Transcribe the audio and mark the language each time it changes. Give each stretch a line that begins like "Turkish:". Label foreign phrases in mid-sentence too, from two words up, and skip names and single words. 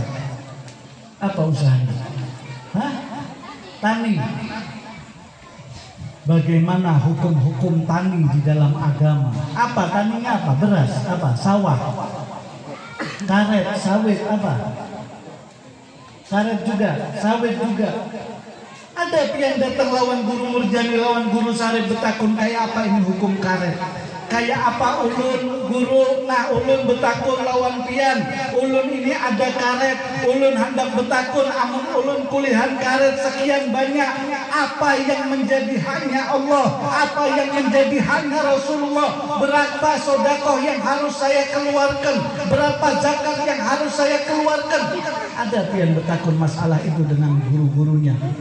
Indonesian: Apa usahanya? Hah? Tani. Bagaimana hukum-hukum tani di dalam agama? Apa taninya? Apa? Beras? Apa? Sawah? Karet? Sawit? Apa? Karet juga, sawit juga.
Banjar: Ada pian datang lawan guru Murjani, lawan guru Sarip betakun kayak apa ini hukum karet. Kayak apa ulun guru, nah ulun betakun lawan pian. Ulun ini ada karet, ulun hendak betakun, amun ulun kulihan karet sekian banyak.
Indonesian: Apa yang menjadi haknya Allah, apa yang menjadi haknya Rasulullah, berapa sodakoh yang harus saya keluarkan, berapa zakat yang harus saya keluarkan.
Banjar: Ada pian betakun masalah itu dengan guru-gurunya.